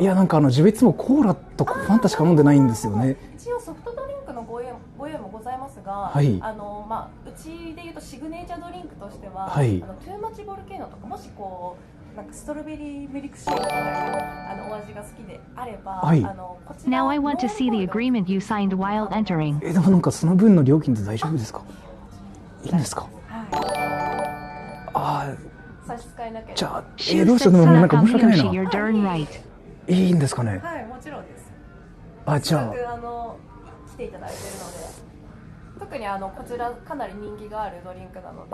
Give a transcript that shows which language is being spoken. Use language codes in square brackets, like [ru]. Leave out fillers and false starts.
[ja] いやなんか自分いつもコーラとかファンタしか飲んでないんですよね。一応ソフトドリンクのご用意もございますが、はい。うちでいうとシグネチャードリンクとしては、はい。トゥーマッチボルケーノとかもしこうなんかストロベリーミルクシェイクみたいなお味が好きであれば、はい。こちら [en] Now I want to see the agreement you signed while entering. [ja] でもなんかその分の料金って大丈夫ですか。いいんですか。差し支えなければ。じゃあどうしよう。でもなんか申し訳ないな。 [en] You're darn right. [ja] いいんですかね。はい、もちろんです。じゃあ来ていただいているので、特にこちらかなり人気があるドリンクなので。